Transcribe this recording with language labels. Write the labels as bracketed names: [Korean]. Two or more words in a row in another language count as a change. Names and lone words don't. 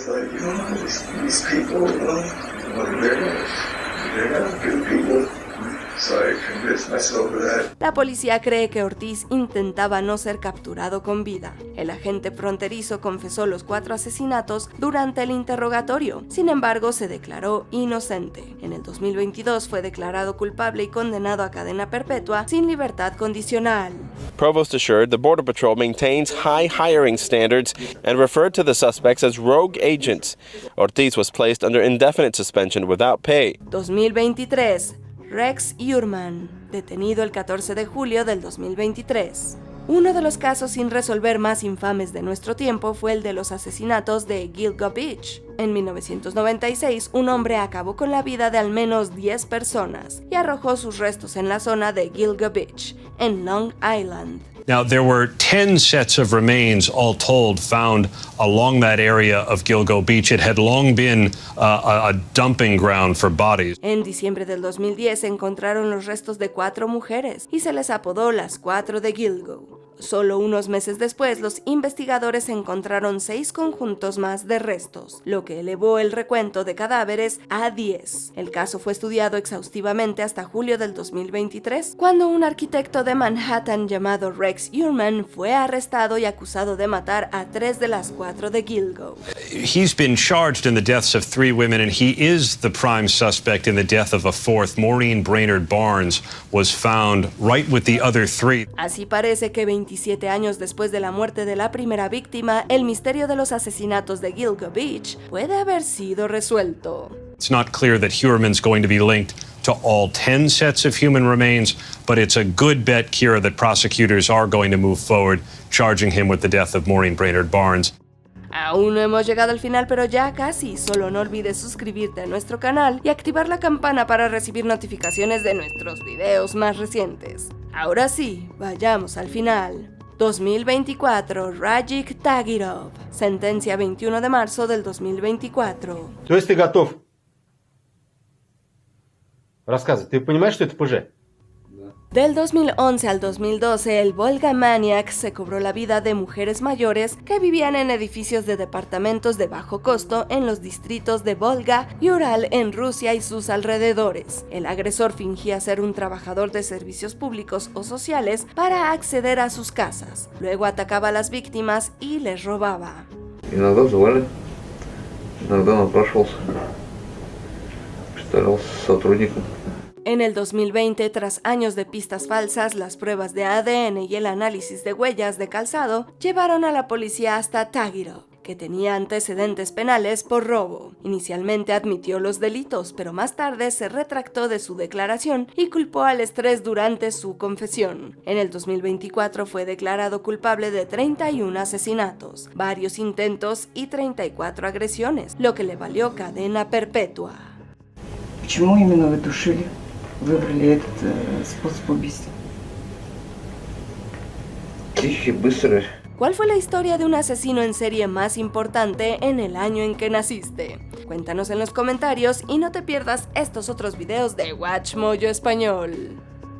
[Spanish] La policía cree que Ortiz intentaba no ser capturado con vida. El agente fronterizo confesó los 4 asesinatos durante el interrogatorio. Sin embargo, se declaró inocente. En el 2022 fue declarado culpable y condenado a cadena perpetua sin libertad condicional. [English] Provost assured the Border Patrol maintains high hiring standards and referred to the suspects as rogue agents. Ortiz was placed under indefinite suspension without pay. [Spanish] 2023. Rex Heuermann, detenido el 14 de julio del 2023. Uno de los casos sin resolver más infames de nuestro tiempo fue el de los asesinatos de Gilgo Beach. En 1996, un hombre acabó con la vida de al menos 10 personas y arrojó sus restos en la zona de Gilgo Beach, en Long Island. [English] Now, there were 10 sets of remains, all told, found along that area of Gilgo Beach. It had long been a dumping ground for bodies. [Spanish] En diciembre del 2010 se encontraron los restos de 4 mujeres y se les apodó las 4 de Gilgo. Solo unos meses después, los investigadores encontraron 6 conjuntos más de restos, lo que elevó el recuento de cadáveres a 10. El caso fue estudiado exhaustivamente hasta julio del 2023, cuando un arquitecto de Manhattan llamado Rex Heuermann fue arrestado y acusado de matar a 3 de las 4 de Gilgo. [English] He's been charged in the deaths of 3 women, and he is the prime suspect in the death of a 4th. Maureen Brainerd Barnes was found right with the other 3. [Spanish] Así parece que 27 años después de la muerte de la primera víctima, el misterio de los asesinatos de Gilgo Beach puede haber sido resuelto. [English] It's not clear that Heuermann's going to be linked to all 10 sets of human remains, but it's a good bet, Kira, that prosecutors are going to move forward, charging him with the death of Maureen Brainerd Barnes. [Spanish] Aún no hemos llegado al final, pero ya casi. Solo no olvides suscribirte a nuestro canal y activar la campana para recibir notificaciones de nuestros videos más recientes. Ahora sí, vayamos al final. 2024, Rajik Tagirov. Sentencia 21 de marzo del 2024. [Russian] То есть ты готов? Рассказывай, ты понимаешь, что это ПЖ? [Spanish] Del 2011 al 2012, el Volga Maniac se cobró la vida de mujeres mayores que vivían en edificios de departamentos de bajo costo en los distritos de Volga y Ural en Rusia y sus alrededores. El agresor fingía ser un trabajador de servicios públicos o sociales para acceder a sus casas. Luego atacaba a las víctimas y les robaba. [Russian] Иногда взывали, иногда напрашивался, представлялся сотрудником. [Spanish] En el 2020, tras años de pistas falsas, las pruebas de ADN y el análisis de huellas de calzado llevaron a la policía hasta Tagirov, que tenía antecedentes penales por robo. Inicialmente admitió los delitos, pero más tarde se retractó de su declaración y culpó al estrés durante su confesión. En el 2024 fue declarado culpable de 31 asesinatos, varios intentos y 34 agresiones, lo que le valió cadena perpetua. [Russian] Почему именно вы душили? Выбрали этот способ убийства? Тихий, быстрый. [Spanish] ¿Cuál fue la historia de un asesino en serie más importante en el año en que naciste? Cuéntanos en los comentarios y no te pierdas estos otros videos de WatchMojo Español.